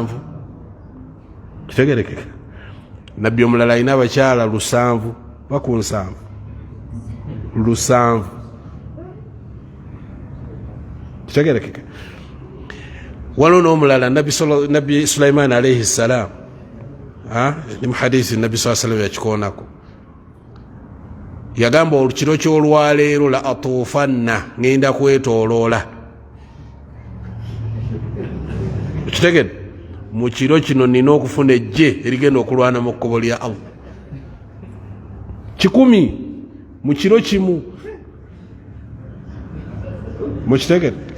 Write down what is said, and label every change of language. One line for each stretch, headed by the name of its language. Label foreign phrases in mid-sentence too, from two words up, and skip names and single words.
Ganda: kitegerekeka. nabbi omulala alina abakyala 7 baku 7. kitegerekeka. waliwo n'omulala nabbi Sulaiman
Arabic: عليه السلام
Ganda: ni mu hadisi nabbi sallam yakikoonako. yagamba olukiro ky'olwaleero
Arabic: لأطوفن
Ganda: ngenda kwetooloola kitegedde mu kiro kino nina okufuna ejje erigenda okulwana mu kkubo lya Allah 100 mu kiro kimu mukitegedde